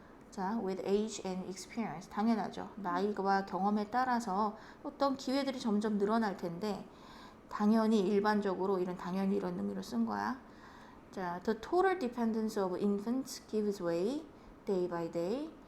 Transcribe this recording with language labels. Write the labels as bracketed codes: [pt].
[en] 자, with age and experience, [ko] 당연하죠. 나이와 경험에 따라서 어떤 기회들이 점점 늘어날 텐데, 당연히 일반적으로 당연히 이런 의미로 쓴 거야. [en] 자, the total dependence of infants gives way day by day.